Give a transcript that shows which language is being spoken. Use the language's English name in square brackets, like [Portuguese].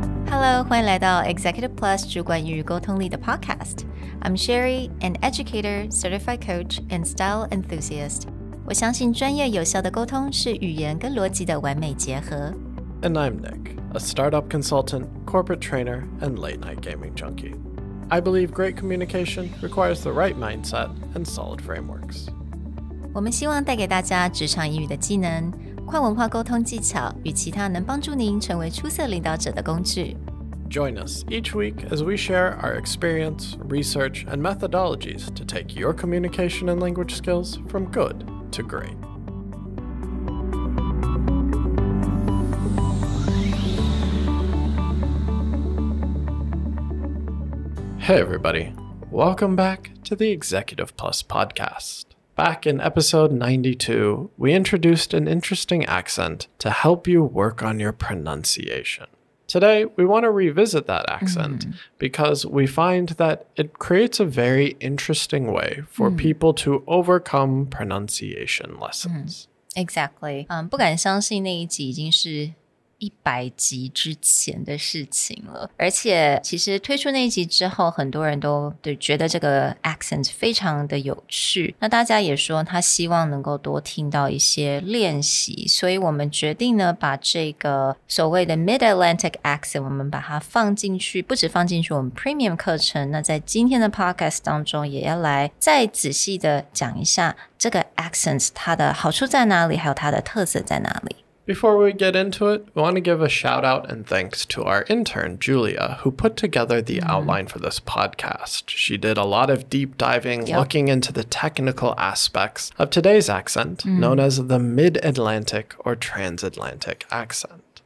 [English] Hello， [Chinese] 欢迎来到 Executive Plus 主管与沟通力的 Podcast。 [English] I'm Sherry, an educator, certified coach, and style enthusiast. [Chinese] 我相信专业有效的沟通是语言跟逻辑的完美结合。 [English] And I'm Nick, a startup consultant, corporate trainer, and late-night gaming junkie. I believe great communication requires the right mindset and solid frameworks. [Chinese] 我们希望带给大家职场英语的技能、跨文化沟通技巧与其他能帮助您成为出色领导者的工具。 [English] Join us each week as we share our experience, research, and methodologies to take your communication and language skills from good to great. Hey everybody, welcome back to the Executive Plus podcast. Back in episode 92, we introduced an interesting accent to help you work on your pronunciation. Today, we want to revisit that accent because we find that it creates a very interesting way for people to overcome pronunciation lessons. Exactly. [Chinese] 不敢相信那一集已经是100集之前的事情了，而且其实推出那一集之后，很多人都觉得这个 accent 非常的有趣。那大家也说他希望能够多听到一些练习，所以我们决定呢，把这个所谓的 Mid-Atlantic accent 我们把它放进去，不止放进去我们 Premium 课程，那在今天的 Podcast 当中也要来再仔细的讲一下这个 accent 它的好处在哪里，还有它的特色在哪里。 [English] Before we get into it, we want to give a shout out and thanks to our intern, Julia, who put together the outline for this podcast. She did a lot of deep diving, looking into the technical aspects of today's accent, known as the Mid-Atlantic or Transatlantic accent.